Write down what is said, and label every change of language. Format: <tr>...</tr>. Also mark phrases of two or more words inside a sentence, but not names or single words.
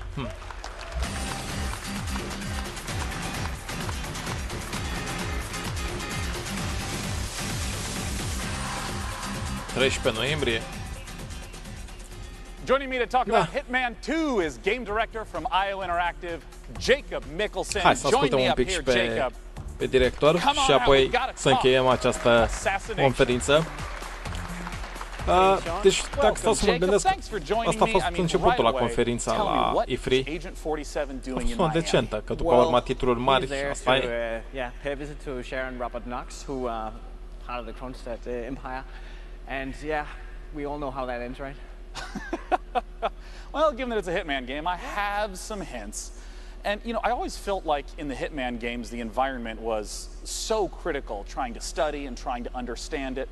<ro>13 noiembrie.</ro> <en>Joining me to talk about Hitman 2 is game director from IO Interactive, Jacob Mickelson.</en> <ro>Hai să</ro> <en>Join me</en> <ro>un</ro> <en>up</en> <ro>pic</ro> <en>here,</en> <ro>pe Jacob. pe director și apoi să încheiem această conferință. Deci, dacă stau să mă gândesc, asta a fost începutul la conferința la E3. A fost una decentă, că după urma titluri mari, asta e.</ro> <en>Pay a visit to Sharon Robert Knox, who part of the Kronstadt Empire, and yeah, we all know how that ends, right? Well, given that it's a Hitman game, I have some hints. And, you know, I always felt like in the Hitman games, the environment was so critical, trying to study and trying to understand it.</en>